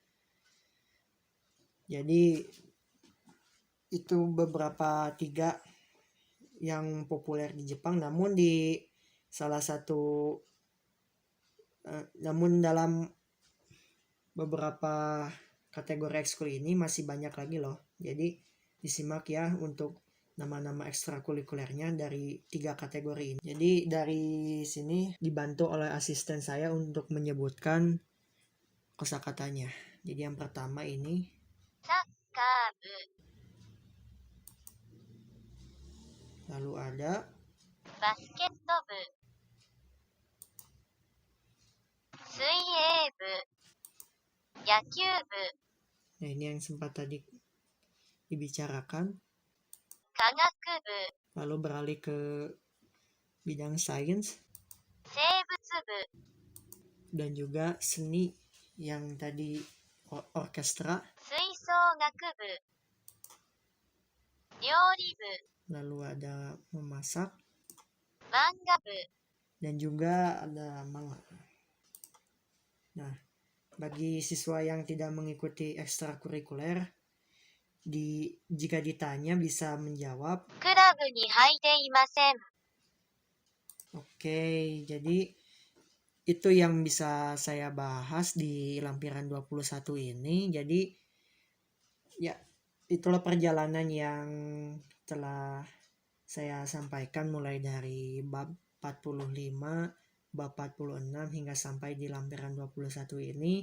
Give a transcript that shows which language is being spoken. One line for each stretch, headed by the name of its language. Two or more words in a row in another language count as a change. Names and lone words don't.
Indonesian: Jadi itu beberapa 3 yang populer di Jepang, namun di salah satu namun dalam beberapa kategori ekskul ini masih banyak lagi loh. Jadi disimak ya untuk nama-nama ekstrakurikulernya dari 3 kategori ini. Jadi dari sini dibantu oleh asisten saya untuk menyebutkan kosakatanya. Jadi yang pertama ini
Japanese: サッカー部、
Indonesian: lalu ada
Japanese: バスケット部、水泳部、野球部、
Indonesian: nah ini yang sempat tadi dibicarakan.
Japanese: 科学部、
Indonesian: Lalu beralih ke bidang sains
Japanese: 生物部、
Indonesian: dan juga seni yang tadi orkestra,
Japanese: 吹奏楽部、料理部、
Indonesian: lalu ada memasak
Japanese: 漫画部、
Indonesian: dan juga ada manga. Nah, bagi siswa yang tidak mengikuti ekstrakurikuler, jika ditanya bisa menjawab
Japanese: クラブに入っていません。
Indonesian: Oke, jadi itu yang bisa saya bahas di lampiran 21 ini. Jadi ya itulah perjalanan yang telah saya sampaikan mulai dari bab 45, bab 46 hingga sampai di lampiran 21 ini.